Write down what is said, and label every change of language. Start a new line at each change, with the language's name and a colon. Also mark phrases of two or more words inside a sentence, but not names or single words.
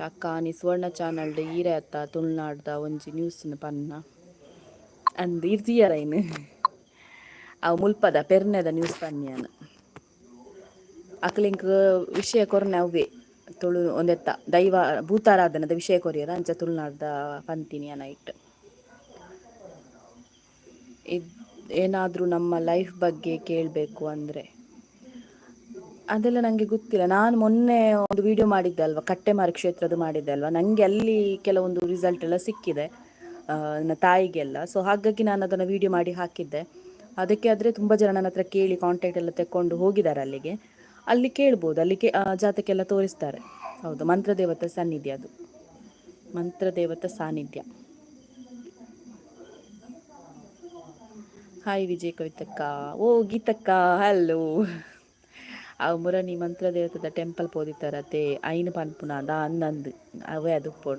Tulu: ಅಕ್ಕ ನೀ ಸುವರ್ಣ ಚಾನಲ್ಡ್ ಈರೆ ಅತ್ತ ತುಳುನಾಡ್ದ ಒಂಜಿ ನ್ಯೂಸ್ನ ಪನ್ನ ಅಂದು ಇರ್ತೀಯರೈನು ಅವು ಮುಲ್ಪದ ಪೆರ್ನೆದ ನ್ಯೂಸ್ ಪನ್ಯಾನು ಅಕ್ಲಿಂಕ್ ವಿಷಯ ಕೊರನೆ ಅವೇ ತುಳು ಒಂದೆತ್ತ ದೈವ ಭೂತಾರಾಧನದ ವಿಷಯ ಕೊರಿಯರ ಅಂಚ ತುಳುನಾಡ್ದ ಪಂತೀನಿ ನೈಟ್.
Kannada: ಏನಾದರೂ ನಮ್ಮ ಲೈಫ್ ಬಗ್ಗೆ ಕೇಳಬೇಕು ಅಂದರೆ ಅದೆಲ್ಲ ನನಗೆ ಗೊತ್ತಿಲ್ಲ. ನಾನು ಮೊನ್ನೆ ಒಂದು ವಿಡಿಯೋ ಮಾಡಿದ್ದೆ ಅಲ್ವಾ, ಕಟ್ಟೆಮಾರಿ ಕ್ಷೇತ್ರದ ಮಾಡಿದ್ದೆ ಅಲ್ವಾ, ನನಗೆ ಅಲ್ಲಿ ಕೆಲವೊಂದು ರಿಸಲ್ಟ್ ಎಲ್ಲ ಸಿಕ್ಕಿದೆ ನನ್ನ ತಾಯಿಗೆಲ್ಲ. ಸೊ ಹಾಗಾಗಿ ನಾನು ಅದನ್ನು ವಿಡಿಯೋ ಮಾಡಿ ಹಾಕಿದ್ದೆ. ಅದಕ್ಕೆ ಆದರೆ ತುಂಬ ಜನ ನನ್ನ ಹತ್ರ ಕೇಳಿ ಕಾಂಟ್ಯಾಕ್ಟ್ ಎಲ್ಲ ತೆಕ್ಕೊಂಡು ಹೋಗಿದ್ದಾರೆ ಅಲ್ಲಿಗೆ. ಅಲ್ಲಿ ಕೇಳ್ಬೋದು, ಅಲ್ಲಿಗೆ ಜಾತಕ್ಕೆಲ್ಲ ತೋರಿಸ್ತಾರೆ. ಹೌದು, ಮಂತ್ರದೇವತೆ ಸಾನ್ನಿಧ್ಯ, ಅದು ಮಂತ್ರದೇವತೆ ಸಾನ್ನಿಧ್ಯ. ಹಾಯ್ ವಿಜಯ್ ಕವಿತಕ್ಕ, ಓ ಗೀತಕ್ಕ, ಹಲೋ.
Tulu: ಅವು ಮುರಣಿ ಮಂತ್ರದೇವತದ ಟೆಂಪಲ್ ಪೋದಿತ್ತಾರತೆ ಐನು ಪನ್ಪುನಾದ ಅಂದಂದು ಅವೇ ಅದು ಪೋಡು.